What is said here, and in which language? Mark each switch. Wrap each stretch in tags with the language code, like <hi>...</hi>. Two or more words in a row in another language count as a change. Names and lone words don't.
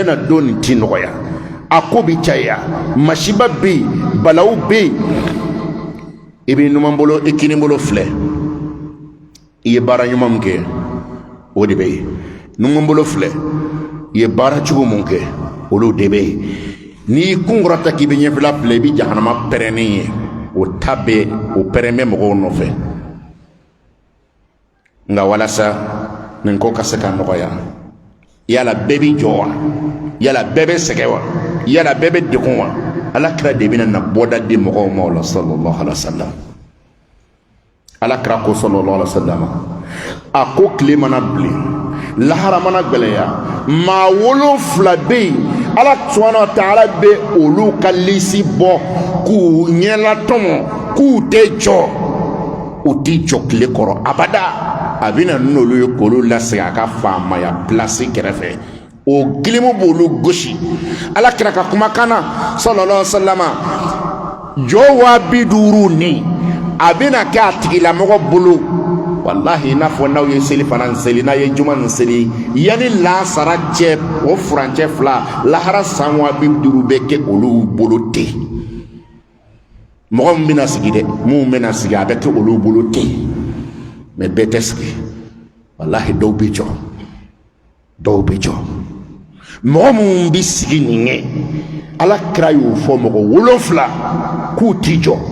<bm>na don nin ti nɔgɔya a ko bi caya masiba bɛ yen balawu bɛ yen i bɛ numan bolo i kini bolo filɛ i ye baara ɲuman min kɛ o de bɛ yen numan bolo filɛ i ye baara cogo min kɛ olu de bɛ yen n'i kun kɔrɔta k'i bɛ ɲɛfɛla filɛ i bɛ jahanama pɛrɛnnen ye o ta bɛ o pɛrɛn bɛ mɔgɔw nɔfɛ nka walasa nin ko ka se ka nɔgɔya yala bɛɛ bɛ jɔ wa yala bɛɛ bɛ sɛgɛn wa yala bɛɛ bɛ degun wa alakira de bɛna na bɔda di mɔgɔw ma o la</bm> <ar>صلى الله عليه وسلم</ar> <bm>alakira ko</bm> <ar>صلى الله عليه وسلم</ar> <bm>a ko tile mana bilen lahara mana gɛlɛya maa 7 bɛ yen ala</bm> <ar>سبحانه وتعالى</ar> <bm>bɛ olu ka lisi bɔ k'u ɲɛla tɔmɔ k'u tɛ jɔ u tɛ jɔ tile kɔrɔ abada a bɛna n'olu ye k'olu lasegin a ka faamaya place kɛrɛfɛ o gilimu b'olu gosi ala kira ka kumakan na</bm> <ar>صلى الله عليه وسلم</ar> <bm>jɔ 50 ni a bɛna kɛ a tigilamɔgɔ bolo wallahi n'a fɔ n'aw ye seli fana seli n'a ye juma nin seli yanni lansara cɛ o furancɛ 2 lahara san 50 bɛ kɛ olu bolo ten mɔgɔ min bɛna sigi dɛ mun bɛna sigi a bɛ kɛ olu bolo ten mais bɛɛ tɛ sigi wallahi dɔw bɛ jɔ dɔw bɛ jɔ mɔgɔ mun bɛ sigi nin kɛ ala kira y'o fɔ mɔgɔ 7 k'u ti jɔ</bm>